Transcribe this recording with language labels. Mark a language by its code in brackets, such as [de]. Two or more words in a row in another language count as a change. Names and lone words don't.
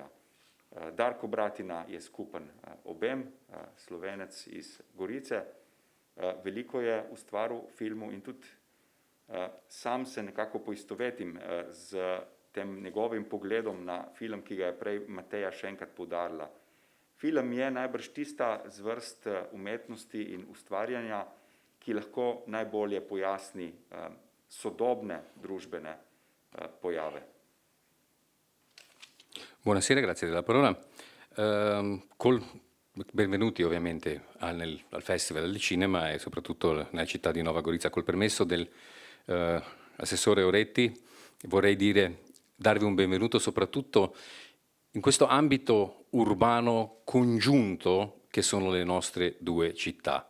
[sl] Darko Bratina je skupen obem, Slovenec iz Gorice, veliko je ustvaril filmu in tudi sam se nekako poistovetim z tem njegovim pogledom na film, ki ga je prej Mateja še enkrat poudarila. Film je najbrž tista zvrst umetnosti in ustvarjanja, ki lahko najbolje pojasni sodobne družbene pojave. [it] Buonasera, grazie della parola. Col Benvenuti ovviamente al Festival del Cinema e soprattutto nella città di Nova Gorica. Col permesso dell'assessore Oretti vorrei darvi un benvenuto soprattutto in questo ambito urbano congiunto che sono le nostre due città.